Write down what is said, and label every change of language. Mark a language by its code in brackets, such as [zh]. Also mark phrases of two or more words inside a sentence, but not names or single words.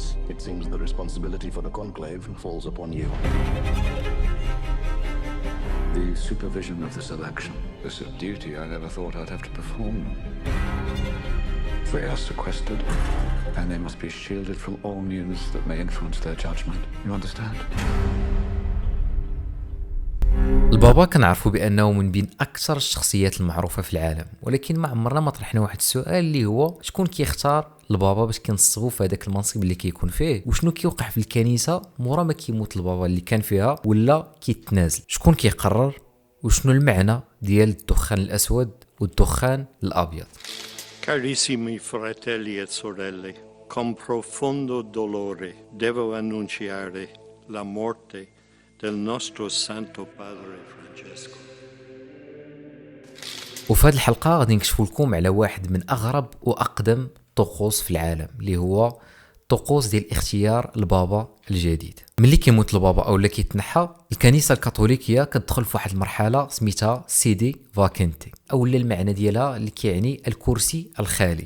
[en] It seems the responsibility for the conclave falls upon you. The supervision of this election. This is a duty I never thought I'd have to perform. They are sequestered, and they must be shielded from all news that may influence their judgment. You understand? [ar] البابا كنعرفوا بانه من بين اكثر الشخصيات المعروفه في العالم، ولكن ما عمرنا ما طرحنا واحد السؤال اللي هو شكون كيختار البابا باش كنصبوا في هذاك المنصب اللي كيكون فيه، وشنو كيوقع في الكنيسه مورا ما كيموت البابا اللي كان فيها ولا كيتنازل. شكون كيقرر وشنو المعنى ديال الدخان الاسود والدخان الابيض؟ [it] Carissimi fratelli e sorelle, con profondo dolore devo annunciare la morte del nostro Santo Padre Francesco. [ar] وفي هذه الحلقه غادي نكشفوا لكم على واحد من اغرب واقدم طقوس في العالم اللي هو طقوس ديال اختيار البابا الجديد. ملي كيموت البابا اولا كيتنحى، الكنيسه الكاثوليكيه كتدخل في واحد المرحله سميتها [la] sede vacante, [ar] اولا المعنى ديالها اللي كيعني الكرسي الخالي.